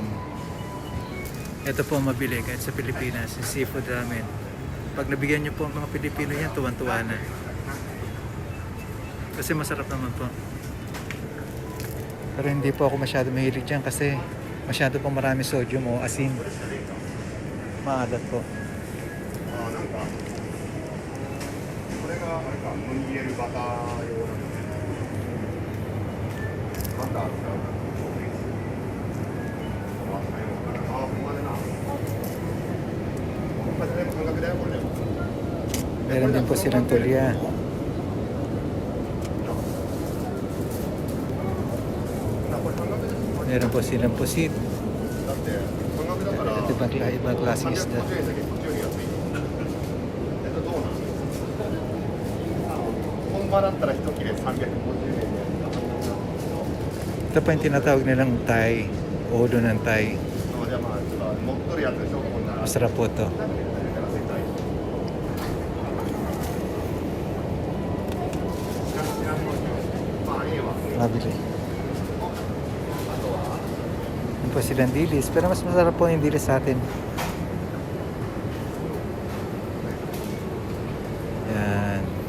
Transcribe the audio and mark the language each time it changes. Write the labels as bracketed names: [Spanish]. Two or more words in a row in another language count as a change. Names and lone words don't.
[Filipino] Ito po mabili kahit sa Pilipinas, yung [English] seafood ramen. [Filipino] Pag nabigyan niyo po ang mga Pilipino yan, tuwan-tuwa na. Kasi masarap naman po. Pero hindi po ako masyado mahilig dyan kasi masyado po marami sodium o asin. Maalat po. [Japanese] これがあれか、ムニエルバター用なんですね。バター使うから、あ、ほんまでな。これ全部半額だよ、これでも。 [Filipino] Meron din po silang tulya. Meron po silang pusit. [Japanese] だって半額だから。 [Filipino] Ibang klaseng isda. [Japanese] 350円だけこっちより安い。どうなん？本場だったら一切れ350円で。 [Filipino] Ito pa yung tinatawag nilang Thai. Ulo ng Thai. [Japanese] じゃあまあちょっと持っとるやつでしょ、こんな。 [Filipino] Masarap po ito. Mabili. Yan po silang dilis. Pero mas masarap po yung dilis sa atin. Yan.